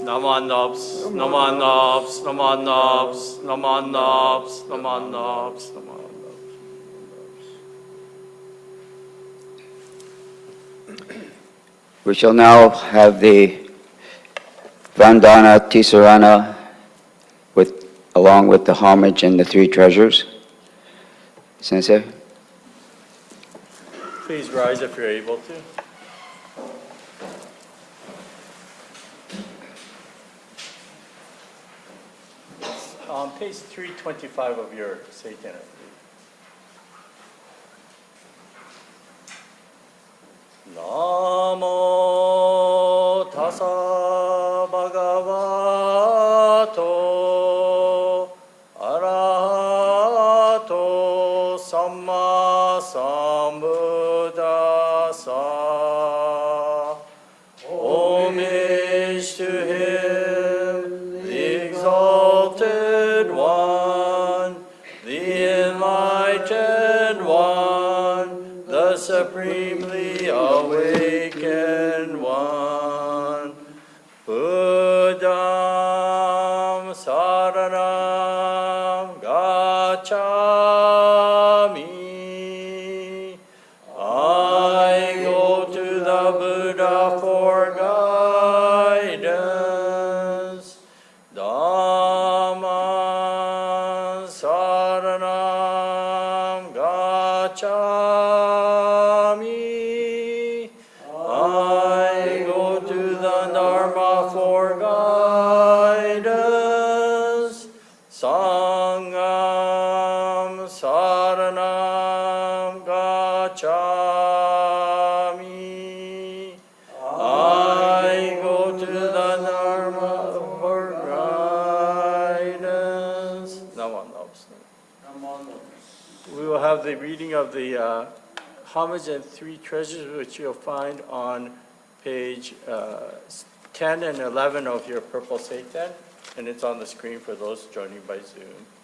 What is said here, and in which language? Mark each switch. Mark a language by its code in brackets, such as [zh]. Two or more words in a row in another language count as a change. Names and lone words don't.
[en] Naman Nobs, Naman Nobs, Naman Nobs, Naman Nobs, Naman Nobs, Naman Nobs. We shall now have the [pi] Vandana Tisarana [en] along with the homage and the three treasures. Sensei? Please rise if you're able to. On page 325 of your Seitan. [pi] Namo tassa bhagavato arahato samma sambuddhassa. [en] Homage to him, the exalted one, the enlightened one, the supremely awakened one. [pi] Buddham saranam gacchami. [en] I go to the Buddha for guidance. [pi] Dhamma saranam gacchami. [en] I go to the Dharma for guidance. [pi] Sangam saranam gacchami. [en] I go to the Dharma for guidance. We will have the reading of the homage and three treasures, which you'll find on page 10 and 11 of your purple Seitan, and it's on the screen for those joining by Zoom.